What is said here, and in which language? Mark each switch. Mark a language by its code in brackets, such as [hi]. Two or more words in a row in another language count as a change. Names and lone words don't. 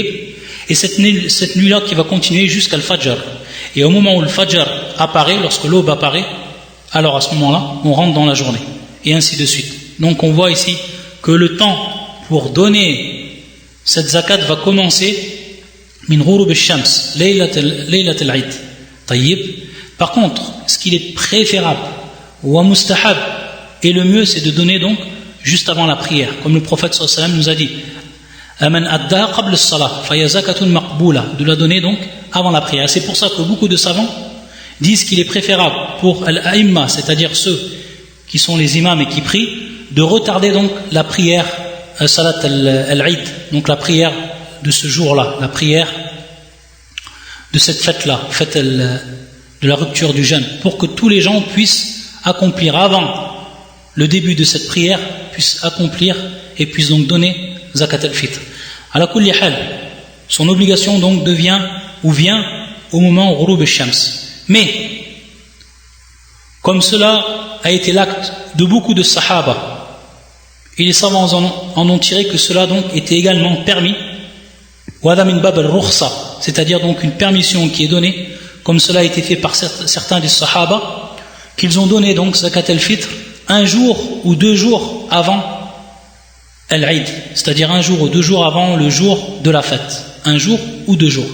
[fr] Et cette nuit-là qui va continuer jusqu'à le Fajr. Et au moment où le Fajr apparaît, lorsque l'aube apparaît, alors à ce moment-là, on rentre dans la journée. Et ainsi de suite. Donc on voit ici que le temps pour donner cette zakat va commencer [ar] من غروب الشمس ليلة العيد. [fr] Tayyib. Par contre, ce qu'il est préférable, ou mustahab, et le mieux, c'est de donner donc juste avant la prière. Comme le prophète [ar] صلى الله عليه وسلم [fr] nous a dit, [ar] من أداها قبل الصلاة فزكاة مقبولة, [fr] de la donner donc avant la prière. C'est pour ça que beaucoup de savants disent qu'il est préférable pour al-a'imma, c'est-à-dire ceux qui sont les imams et qui prient, de retarder donc la prière [ar] صلاة العيد, [fr] donc la prière de ce jour-là, la prière de cette fête-là, fête de la rupture du jeûne, pour que tous les gens puissent accomplir avant le début de cette prière, puissent accomplir et puissent donc donner [ar] زكاة الفطر. على كل حال, [fr] son obligation donc vient au moment [ar] غروب الشمس. [fr] Mais comme cela a été l'acte de beaucoup de sahaba, et les savants en ont tiré que cela donc était également permis, [ar] وهذا من باب الرخصة, [fr] c'est-à-dire donc une permission qui est donnée, comme cela a été fait par certains des sahaba, qu'ils ont donné donc [ar] زكاة الفطر [fr] un jour ou 2 jours avant Al-Eid, c'est-à-dire 1 jour ou 2 jours avant le jour de la fête, 1 jour ou 2 jours.